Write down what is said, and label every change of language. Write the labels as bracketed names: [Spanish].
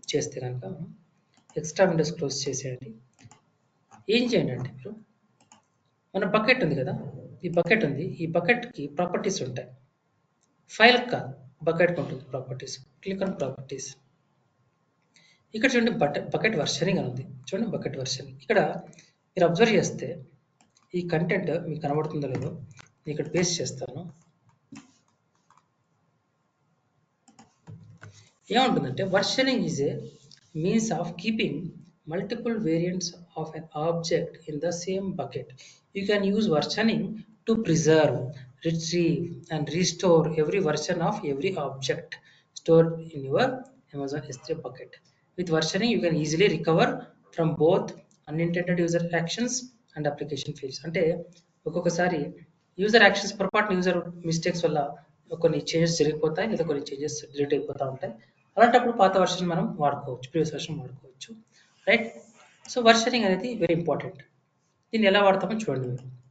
[Telugu] చేస్తే కనుక extra Windows close చేసేయండి. ఏం చేయండి అంటే మీరు మన బకెట్ ఉంది కదా, ఈ బకెట్కి ప్రాపర్టీస్ ఉంటాయి, ఫైల్ కాదు బకెట్కి ఉంటుంది ప్రాపర్టీస్. [English] Click on properties. [Telugu] ఇక్కడ చూడండి బకెట్ వర్షనింగ్ అని ఉంది, చూడండి బకెట్ వర్షనింగ్. ఇక్కడ మీరు అబ్జర్వ్ చేస్తే ఈ కంటెంట్ మీకు కనబడుతుందో లేదో నేను ఇక్కడ పేస్ట్ చేస్తాను. ఏముంటుందంటే [English] Versioning is a means of keeping multiple variants of an object in the same bucket. You can use versioning to preserve, retrieve and restore every version of every object stored in your Amazon S3 bucket. With versioning, you can easily recover from both unintended user actions and application failures. [Telugu] అంటే ఒక్కొక్కసారి user actions పొరపాటున user mistakes వల్ల కొన్ని changes జరిగిపోతాయి, లేదా కొన్ని changes delete అయిపోతూ ఉంటాయి. అలాంటప్పుడు పాత వర్షన్ మనం వాడుకోవచ్చు, ప్రీవియస్ వర్షన్ వాడుకోవచ్చు, రైట్. సో వర్షనింగ్ అనేది [English] Very important. [Telugu] దీన్ని ఎలా వాడతామో చూడండి మీరు.